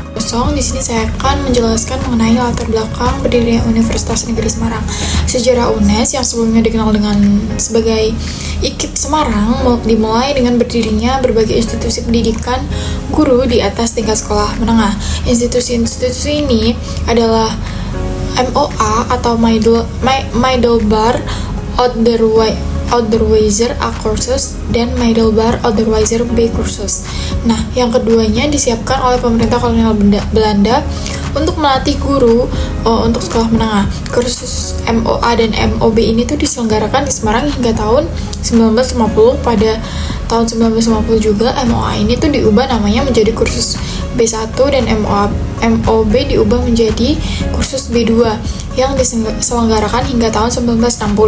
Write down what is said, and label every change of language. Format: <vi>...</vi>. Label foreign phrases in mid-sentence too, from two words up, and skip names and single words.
<id>Di sini saya akan menjelaskan mengenai latar belakang berdirinya Universitas Negeri Semarang. Sejarah UNES yang sebelumnya dikenal dengan sebagai IKIP Semarang dimulai dengan berdirinya berbagai institusi pendidikan guru di atas tingkat sekolah menengah. Institusi-institusi ini adalah MOA atau Middelbaar Onderwijzer A Cursus dan Middelbaar Onderwijzer B Cursus. Nah, yang keduanya disiapkan oleh pemerintah kolonial Belanda untuk melatih guru untuk sekolah menengah. Kursus MOA dan MOB ini tuh diselenggarakan di Semarang hingga tahun 1950. Pada tahun 1950 juga MOA ini tuh diubah namanya menjadi kursus B1 dan MOB diubah menjadi kursus B2 yang diselenggarakan hingga tahun 1960.</id>